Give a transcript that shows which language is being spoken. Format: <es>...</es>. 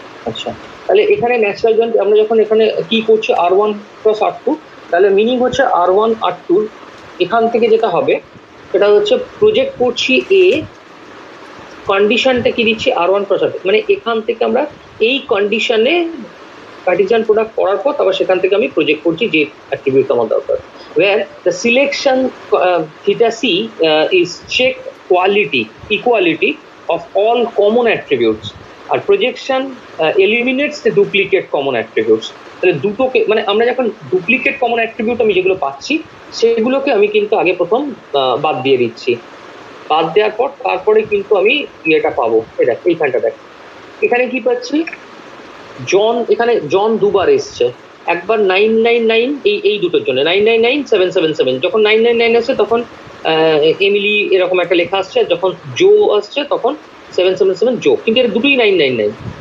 <bn>আচ্ছা তাহলে এখানে ন্যাচারাল জয়েন্ট আমরা যখন এখানে কি করছি R1 + R2, তাহলে মিনিং হচ্ছে R1 R2 এখান থেকে যেটা হবে সেটা হচ্ছে প্রজেক্ট করছি এ, কন্ডিশনটা কি দিচ্ছি R1 + R2, মানে এখান থেকে আমরা এই কন্ডিশনে কার্টেসিয়ান প্রোডাক্ট করার পর তারপর সেখান থেকে আমি প্রজেক্ট করছি যে অ্যাট্রিবিউট আমার দরকার।</bn> <en>where the selection theta c is check equality of all common attributes, আর projection eliminates the duplicate common attributes.</en> <bn>তাহলে দুটোকে মানে আমরা যখন ডুপ্লিকেট কমন অ্যাট্রিবিউট আমি যেগুলো পাচ্ছি সেগুলোকে আমি কিন্তু আগে প্রথম বাদ দিয়ে দিচ্ছি, বাদ দেওয়ার পর তারপরে কিন্তু আমি ইয়েটা পাবো। এটা এইখানটা দেখ, এখানে কি পাচ্ছি, জন, এখানে জন দুবার এসছে, একবার 999 এই দুটোর জন্য 999 777, যখন 999 আসছে তখন এমিলি এরকম একটা লেখা আসছে, যখন জো আসছে তখন 777 জো, কিন্তু এর দুটোই 999।</bn>